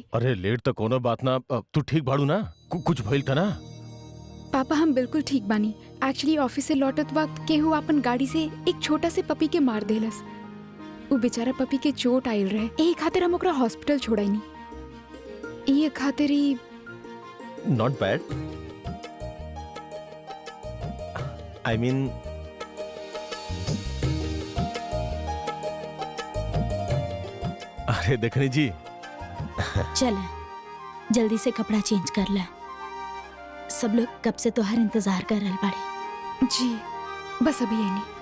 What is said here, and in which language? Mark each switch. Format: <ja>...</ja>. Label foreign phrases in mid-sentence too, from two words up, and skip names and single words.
<bho>अरे लेट तो कोनो बात ना, तू ठीक बाड़ू ना? कुछ भइल था ना? पापा हम बिल्कुल ठीक बानी। एक्चुअली ऑफिस से लौटत वक्त केहू अपन गाड़ी से एक छोटा से पपी के मार देलस। वो बेचारा पपी के चोट आयल रहे, यही खातिर हम ओकरा हॉस्पिटल छोड़ाईनी। ये खातिर ही।</bho> <en>Not bad. I mean</en> <bho>अरे देखनी जी, चल जल्दी से कपड़ा चेंज कर ले। सब लोग कब से तोहार इंतजार कर रहे बाड़े। जी बस अभी आई नहीं।</bho>